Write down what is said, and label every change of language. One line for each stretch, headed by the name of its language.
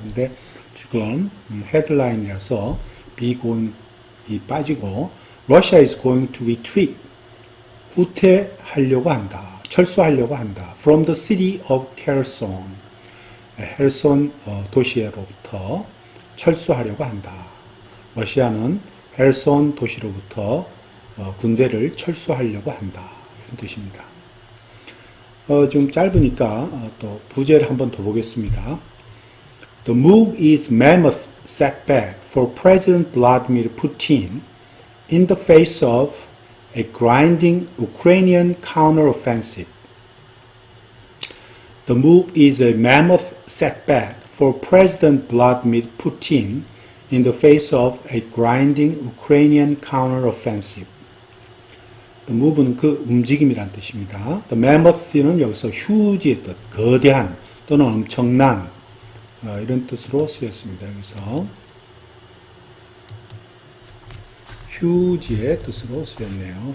Korean: 근데 지금 헤드라인이라서 be going 이 빠지고
English: Russia is going to retreat
Korean: 후퇴하려고 한다. 철수하려고 한다.
English: From the city of Kherson.
Korean: 헤르손 도시로부터 철수하려고 한다. 러시아는 헤르손 도시로부터 군대를 철수하려고 한다. 이런 뜻입니다. 좀 짧으니까 또 부제를 한번 더 보겠습니다.
English: The move is mammoth setback for President Vladimir Putin in the face of a grinding Ukrainian counteroffensive. The move is a mammoth setback for President Vladimir Putin in the face of a grinding Ukrainian counteroffensive.
Korean: The move는 그 움직임이란 뜻입니다. The mammoth는 여기서 huge의 뜻, 거대한 또는 엄청난 이런 뜻으로 쓰였습니다. 여기서 huge의 뜻으로 쓰였네요.